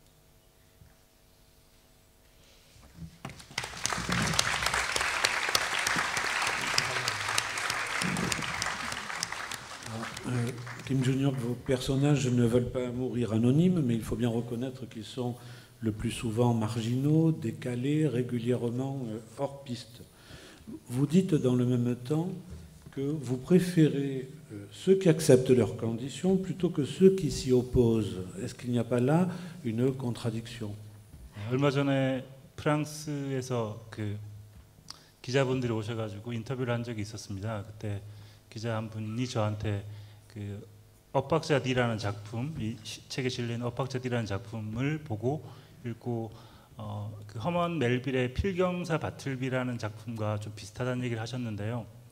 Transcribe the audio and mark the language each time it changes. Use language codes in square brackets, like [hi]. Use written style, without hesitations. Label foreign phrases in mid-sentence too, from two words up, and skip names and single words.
[fr] Kim Jong-il, vos personnages ne veulent pas mourir anonymes, mais il faut bien reconnaître qu'ils sont le plus souvent marginaux, décalés, régulièrement hors piste. Vous dites dans le même temps que vous préférez ceux qui acceptent leurs conditions plutôt que ceux qui s'y opposent. Est-ce qu'il n'y a pas là une contradiction? [ko] 얼마 전에 프랑스에서 그 기자분들이 오셔가지고 인터뷰를 한 적이 있었습니다. 그때 기자 한 분이 저한테 그 엇박자 D라는 작품, 이 책에 실린 엇박자 D라는 작품을 보고 읽고 그 허먼 멜빌의 필경사 바틀비라는 작품과 좀 비슷하다는 얘기를 하셨는데요.